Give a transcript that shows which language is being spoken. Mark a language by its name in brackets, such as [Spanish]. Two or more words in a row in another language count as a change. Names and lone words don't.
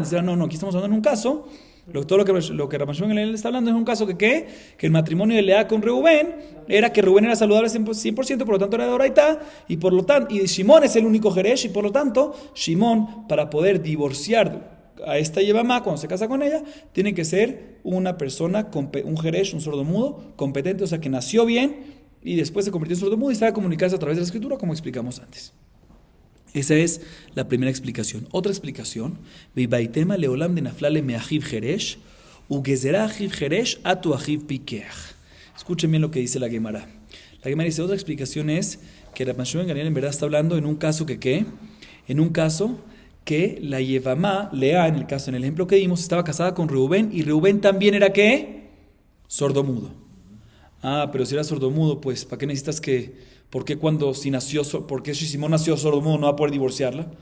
[Spanish] Dice, no, aquí estamos hablando en un caso. Todo lo que Rabbi Shimon le está hablando es un caso que el matrimonio de Lea con Reubén era que Reubén era saludable 100%, por lo tanto era de Oraitá, y Shimón es el único Jeresh, y por lo tanto Shimón, para poder divorciar a esta Yevamá cuando se casa con ella, tiene que ser una persona, un Jeresh, un sordomudo, competente, o sea que nació bien y después se convirtió en sordomudo y sabe comunicarse a través de la escritura, como explicamos antes. Esa es la primera explicación. Otra explicación, [Aramaic] ואיבעית אימא לעולם דנפלה לה מאחיו חרש, וגזירה אחיו חרש אטו אחיו פקח. [Spanish] Escuchen bien lo que dice la Gemara. La Gemara dice, otra explicación es que Rabbi Shimon ben Gamliel en verdad está hablando en un caso en un caso que la Yevamá, Lea, en el ejemplo que dimos, estaba casada con Reubén y Reubén también era ¿qué? Sordomudo. Pero si era sordomudo, pues ¿para qué necesitas ¿por qué si Simón nació sordomudo no va a poder divorciarla?